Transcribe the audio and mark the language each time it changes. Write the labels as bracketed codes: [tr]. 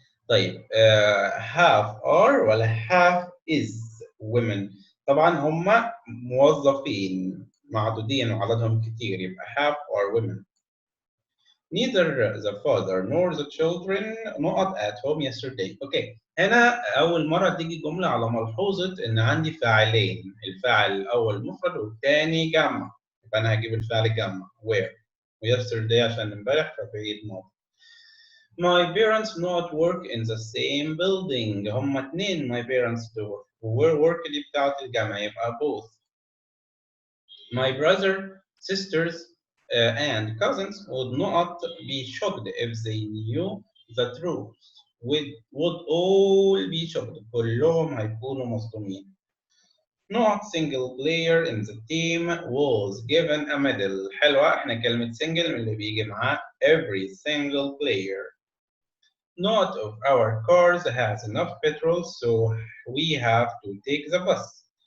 [ar] طيب half are ولا half is women؟ طبعا هم موظفين معدودين وعددهم كتير، يبقى [en] half are women. Neither the father nor the children not at home yesterday. [ar] اوكي هنا اول مره تيجي جمله على ملحوظه ان عندي فاعلين، الفاعل الاول مفرد والثاني جمع، يبقى انا هجيب الفعل جمع where، ويسترداي عشان امبارح فبعيد ماضي. [en] My parents not work in the same building. [ar] هم اتنين my parents دول، work دي بتاعت الجمع يبقى both. [en] My brother, sisters and cousins would not be shocked if they knew the truth. Would all be shocked. [ar] كلهم هيكونوا مصدومين. [en] Not single player in the team was given a medal. [ar] حلوة، احنا كلمة single من اللي بيجي معاه [en] every single player. Not of our cars has enough petrol so we have to take the bus.